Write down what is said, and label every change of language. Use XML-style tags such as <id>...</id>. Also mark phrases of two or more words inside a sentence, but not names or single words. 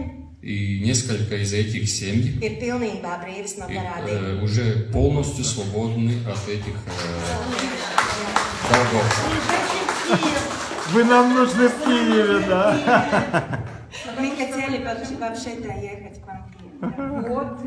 <ru>И несколько из этих семей</ru> <lv>ir pilnībā brīvas no parādiem.</lv> <ru>Уже полностью свободны от этих долгов. Вы нам нужны в Киеве, да? Мы хотели вообще-то ехать к вам в Киев.</ru>